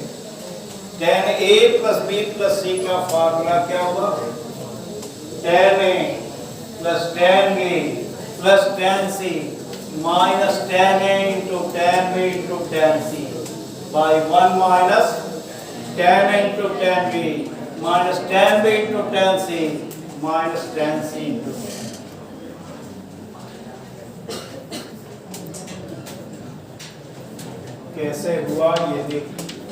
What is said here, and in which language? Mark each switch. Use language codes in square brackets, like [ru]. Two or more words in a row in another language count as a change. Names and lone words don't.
[en] tan A plus B plus C [hi] का फार्मूला क्या हुआ? [en] tan A plus tan B plus tan C minus tan A into tan B into tan C by 1 minus tan A into tan B minus tan B into tan C minus tan C into tan. [hi] कैसे हुआ ये देखिए,